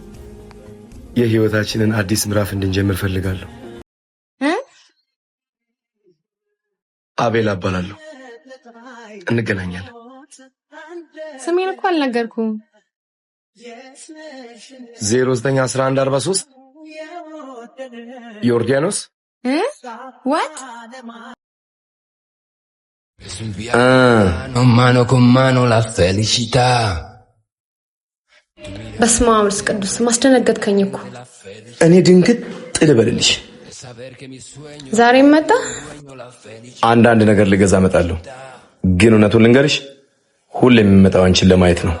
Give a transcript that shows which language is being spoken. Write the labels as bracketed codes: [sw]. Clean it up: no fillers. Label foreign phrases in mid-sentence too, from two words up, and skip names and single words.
[am] የህይወታችንን አዲስ ምዕራፍ እንድንጀምር ፈልጋለሁ። አቤል እባላለሁ። እንገናኛለን። ስሜን እኮ አልነገርኩም። 091143 ዮርዳኖስ what? [it] Mano con mano la felicità. [am] በስመ አብ ወወልድ ቅዱስ ማስደነገጥከኝ እኮ። እኔ ድንግጥ ልበልልሽ። ዛሬም መጣ? አንዳንድ ነገር ልገዛ እመጣለሁ፣ ግን እውነቱን ልንገርሽ ሁሌም የምመጣው አንቺን ለማየት ነው።